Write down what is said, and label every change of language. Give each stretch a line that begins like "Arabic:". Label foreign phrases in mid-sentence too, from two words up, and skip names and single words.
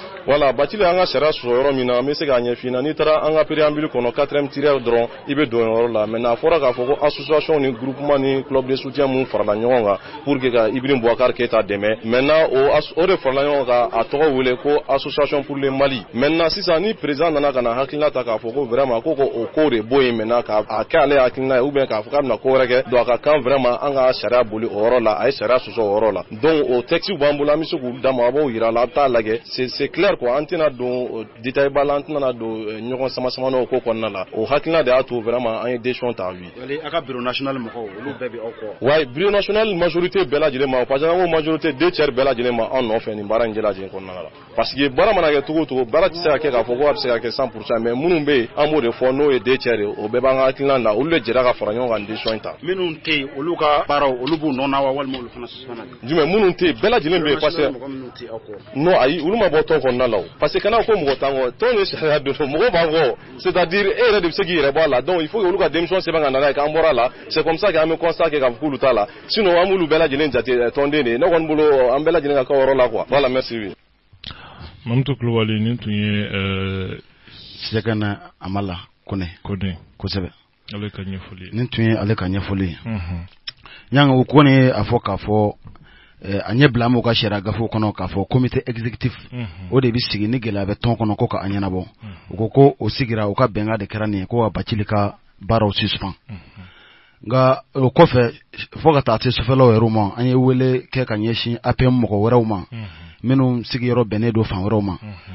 Bambara: voilà Bacili y'an ka sariya sɔsɔ yɔrɔ min na an bɛ se k'a ɲɛf'i ɲɛna n'i taara an ka préambule kɔnɔ 4e tiret dɔrɔn i bɛ don yɔrɔ la maintenant a fɔra k'a fɔ ko association ni groupement ni
French: club de soutien
Bambara: mun farala ɲɔgɔn kan
French: pour que
Bambara: ka Ibrahim Boubacar Keita dɛmɛ maintenant o de farala ɲɔgɔn kan a tɔgɔ wele ko
French: association pour le Mali
Bambara: maintenant sisan ni président nana ka na hakilina ta ta k'a fɔ ko vraiment ko o ko de bɔ yen maintenant k'a kɛ ale hakilina ye ou bien k'a fɔ k'a bɛna ko wɛrɛ kɛ donc a ka kan vraiment an ka sariya boli o yɔrɔ la a ye sariya sɔsɔ o yɔrɔ la donc o texte b'an bolo an bɛ se k'u d'a ma a b'o yira la a bɛ taa lajɛ
French: c'est clair quoi
Bambara: an tɛna don détail ba la an tɛna don ɲɔgɔn sama n'o ko kɔnɔna la o hakilina de y'a to vraiment an ye décision ta oui. a ka
French: bureau national
Bambara: mɔgɔw olu bɛɛ bɛ aw kɔ.
French: ouais bureau national
Bambara: majorité bɛɛ lajɛlen ma
French: parce que
Bambara: an ko majorité 2/3 bɛɛ lajɛlen ma an nɔfɛ nin baara in bɛɛ lajɛlen kɔnɔna la
French: parce que
Bambara: baara mana kɛ cogo o cogo baara tɛ se ka kɛ k'a fɔ ko a bɛ se ka kɛ 100% mais minnu bɛ yen an b'o de fɔ n'o ye 2/3 ye o bɛɛ b'an ka hakilina na olu de jɛra ka fara ɲɔgɔn kan décision in ta. minnu tɛ yen olu ka baaraw olu b'u nɔ na wa walima olu fana suspend. jumɛn minnu tɛ yen bɛɛ lajɛlen bɛ yen
French: parce que non
Bambara: ayi olu ma bɔ tɔn kɔnɔna la o
French: parce que
Bambara: kana ko mɔgɔ t'an kɔ tɔn ye sariya don mɔgɔ b'an kɔ
French: c'est à dire
Bambara: e yɛrɛ de bɛ se k'i yɛrɛ bɔ a la donc
French: il faut que
Bambara: olu ka démission sɛbɛn ka na n'a ye k'an bɔra a la
French: c'est comme ça que
Bambara: an bɛ constat kɛ k'a fɔ k'olu t'a la sinon an b'olu bɛɛ lajɛlen jate tɔnden de ye ne kɔni bolo an bɛɛ lajɛlen ka kɛ o yɔrɔ la
French: quoi voilà merci.
Bambara: Mamutu Kulubali nin tun ye Sɛgɛna Amala Kone kosɛbɛ ale ka ɲɛfɔli nin tun ye ale ka ɲɛfɔli yanga o kɔni a fɔ k'a fɔ a ɲɛ bila mu ka sariya gafew kɔnɔ k'a fɔ
French: comité exécutif
Bambara: o de bɛ sigi ni gɛlɛya bɛ tɔn kɔnɔ ko ka a ɲɛnabɔ u ko ko o sigira u ka bɛnkan de kɛra nin ye ko ka Bacili ka baaraw suspend nka o kɔfɛ fo ka taa se sufɛlaw yɛrɛ ma an ye wele kɛ ka ɲɛsin APM mɔgɔ wɛrɛw ma minnu sigiyɔrɔ bɛnnen don fan wɛrɛw ma